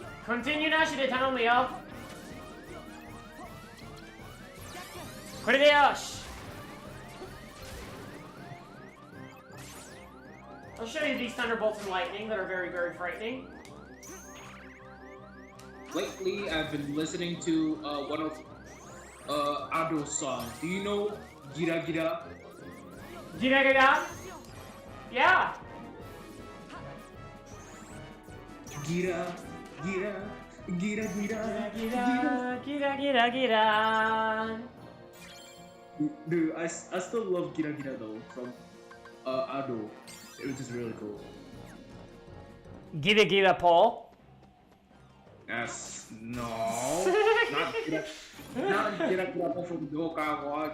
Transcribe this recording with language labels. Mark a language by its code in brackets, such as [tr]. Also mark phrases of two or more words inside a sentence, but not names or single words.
[ja] コンティニューなしで頼むよ。これでよし。 [en] I'll show you these thunderbolts and lightning that are very, very frightening. Lately, I've been listening to one of Ado's songs. Do you know Gira Gira? Gira gira? Yeah. Gira Gira Gira Gira Gira gira gira gira. Dude, I still love Gira Gira though from Ado. It was just really cool. Gira gira Paul. Yes, no, not Gira Gira from Yokai Watch.